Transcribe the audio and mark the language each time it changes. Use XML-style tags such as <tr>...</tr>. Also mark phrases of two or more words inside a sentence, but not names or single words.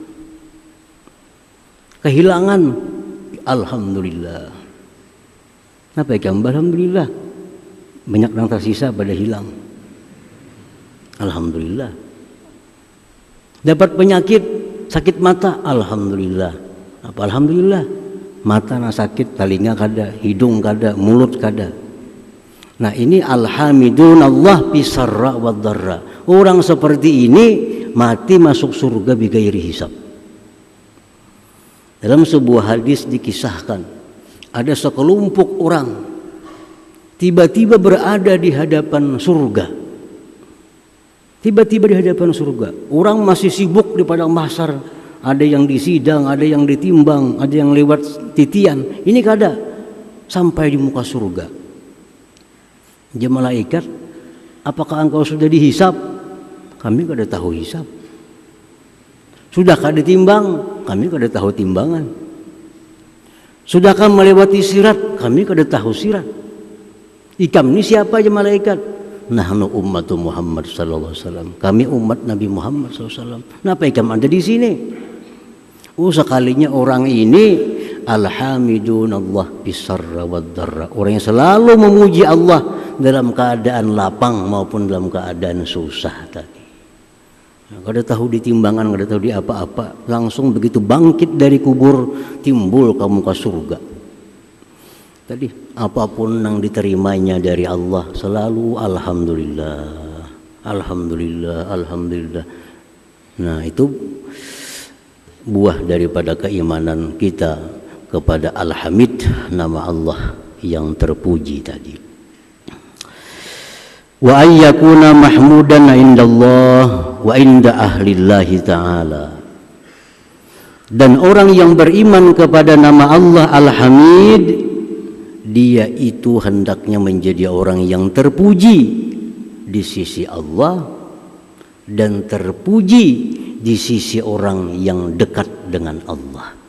<id>Kehilangan alhamdulillah. Apa ya, alhamdulillah. Banyak yang tersisa pada hilang. Alhamdulillah. Dapat penyakit, sakit mata, alhamdulillah. Apa alhamdulillah? Mata na sakit, telinga kada, hidung kada, mulut kada. Nah, ini</id> <ar>الحامدون الله بالسراء والضراء.</ar> <id>Orang seperti ini mati masuk surga</id> <ar>بغير حساب.</ar> <id>Dalam sebuah hadis dikisahkan, ada sekelompok orang tiba-tiba berada di hadapan surga. Tiba-tiba di hadapan surga. Orang masih sibuk di padang mahsyar. Ada yang disidang, ada yang ditimbang, ada yang lewat titian. Ini kada sampai di muka surga. Dia malaikat, apakah engkau sudah dihisab? Kami kada tahu hisab. Sudah kada timbang? Kami kada tahu timbangan. Sudahkah melewati sirat? Kami kada tahu sirat. Ikam ini siapa aja malaikat?</id> <ar>نحن أمة محمد صلى الله عليه وسلم.</ar> <id>Kami umat Nabi Muhammad</id> <ar>صلى الله عليه وسلم.</ar> <id>Kenapa ikam ada di sini? Sekalinya orang ini</id> <ar>الحامدون الله بالسراء والضراء.</ar> <id>Orang yang selalu memuji Allah dalam keadaan lapang maupun dalam keadaan susah tadi. Kada tahu di timbangan, kada tahu di apa-apa, langsung begitu bangkit dari kubur timbul ke muka surga. Tadi apapun yang diterimanya dari Allah selalu alhamdulillah, alhamdulillah, alhamdulillah. Nah, itu buah daripada keimanan kita kepada Al-Hamid, nama Allah yang terpuji tadi.</id> <ar>وأن يكون محمودا عند الله وعند أهل الله تعالى.</ar> <id>Dan orang yang beriman kepada nama Allah Al-Hamid, dia itu hendaknya menjadi orang yang terpuji di sisi Allah dan terpuji di sisi orang yang dekat dengan Allah.</id>